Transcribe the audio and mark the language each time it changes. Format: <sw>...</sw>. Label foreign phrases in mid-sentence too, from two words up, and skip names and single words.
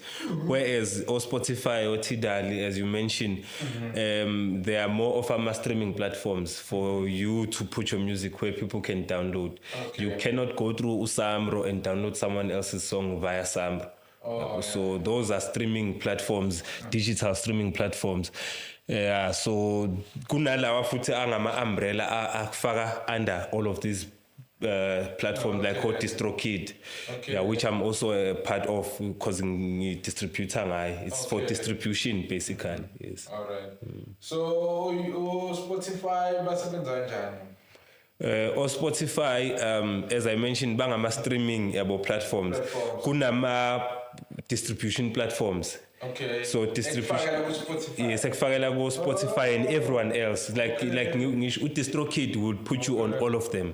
<en>Whereas Spotify or Tidal, as you mentioned, they are more of a streaming platforms for you to put your music where people can download. Okay. You cannot go through Usamro and download someone else's song via Samro. So those are streaming platforms, digital streaming platforms. So</en> <zu>kunalawa futhi angama umbrella afaka</zu> <en>under all of these platforms like DistroKid, which I'm also a part of because distributor it's for distribution basically. Yes. All right. So Spotify</en> <zu>basebenza kanjani?</zu> <en>Or Spotify, as I mentioned, bangama streaming platforms. Kunama distribution platforms. Okay. So distribution. Yes,</en> <zu>ekufakela ku</zu> <en>Spotify and everyone else. Like DistroKid would put you on all of them.</en>